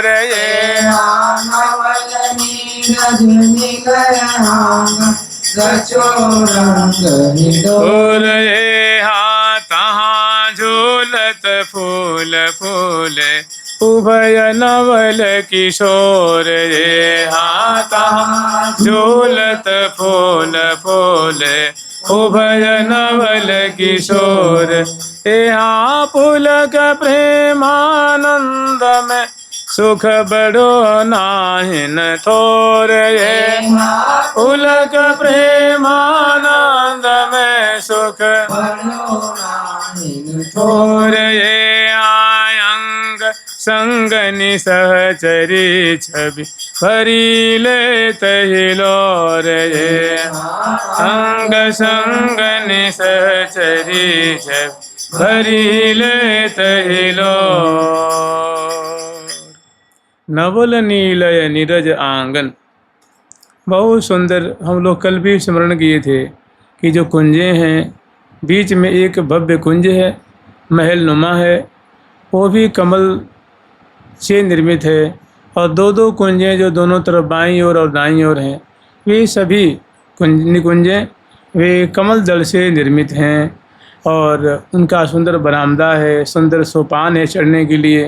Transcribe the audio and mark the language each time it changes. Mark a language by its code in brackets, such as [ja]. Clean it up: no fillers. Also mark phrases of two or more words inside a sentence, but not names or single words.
[bra] ये नवल नीरज नीले आंगन रचो रंग ही डोर। ये हाँ तहाँ झूलत फूल फूले उभय नवल किशोर। ये हाँ तहाँ झूलत फूल फूले उभय नवल किशोर। यहाँ पुलक प्रेमानंद में सुख बड़ो नाहिन थोर। ये पुलक प्रेमानंद में सुख बड़ो नाहिन थोर। ये आयंग संगनि सहचरी छवि भरी ले तहिलोर। ये अंग संगनि सहचरी छवि भरी ले तहिलोर। [hi] नवल नीलय नीरज आंगन, बहुत सुंदर। हम लोग कल भी स्मरण किए थे कि जो कुंजें हैं, बीच में एक भव्य कुंज है, महल नुमा है, वो भी कमल से निर्मित है और दो दो कुंजें जो दोनों तरफ बाईं ओर और दाईं ओर हैं, वे सभी निकुंजें वे कमल दल से निर्मित हैं और उनका सुंदर बरामदा है, सुंदर सोपान है चढ़ने के लिए।